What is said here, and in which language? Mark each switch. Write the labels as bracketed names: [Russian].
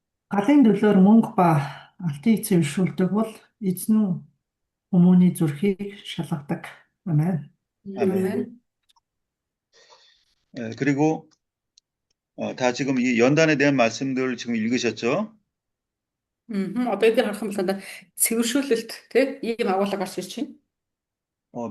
[Mongolian] Галын төлөөр мөнгө ба алтыг цэвэршүүлдэг бол эзэн нь хүмүүний зүрхийг шалгадаг. Амен. [Korean] 아멘. 그리고 다 지금 이 연단에 대한 말씀들 지금 읽으셨죠? [Mongolian] Одоо эдгээр харах юм бол дандаа цэвэршүүлэлт тийм ийм агуулга гарч ирж байна.